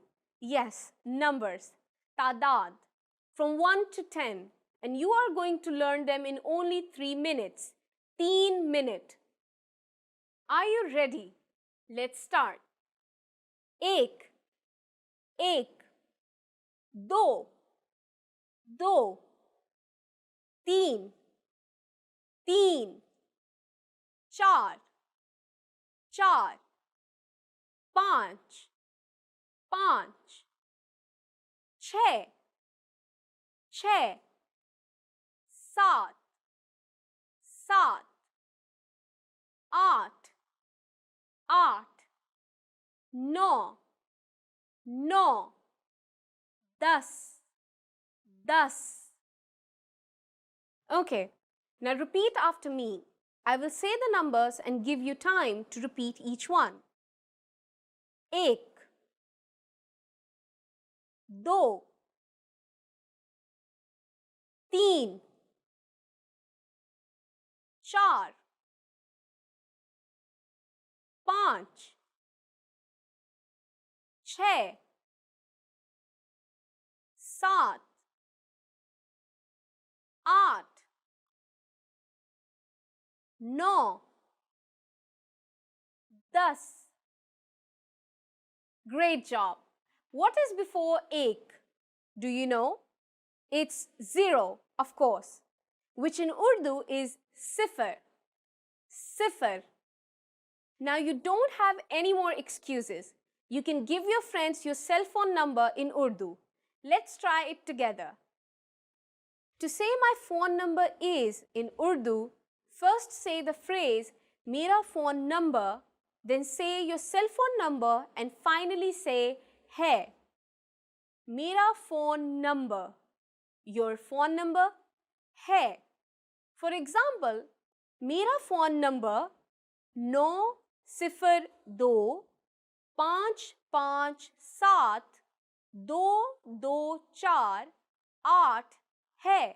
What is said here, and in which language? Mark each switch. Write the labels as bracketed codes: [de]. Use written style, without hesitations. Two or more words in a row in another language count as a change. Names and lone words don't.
[en] Yes, numbers, tadad, from 1 to 10, and you are going to learn them in only 3 minutes. 3 minutes. Are you ready? Let's start. [ur] ایک، ایک، دو، دو, تین، تین، چار، چار، پانچ، پانچ, چھ، چھ، سات، سات, آٹھ، آٹھ، نو، نو، دس، دس. [en] Okay, now repeat after me. I will say the numbers and give you time to repeat each one. [ur] ایک، دو، تین، چار، پانچ, چھ، سات، آٹھ، نو، دس. [en] Great job. What is before ek? Do you know? It's 0, of course, which in Urdu is sifar. Sifar. Now you don't have any more excuses. You can give your friends your cell phone number in Urdu. Let's try it together. To say my phone number is in Urdu, first say the phrase [ur] میرا فون نمبر, [en] then say your cell phone number and finally say hai. [ur] میرا فون نمبر. [en] Your phone number hai. For example, [ur] میرا فون نمبر 902 557 224 8 ہے.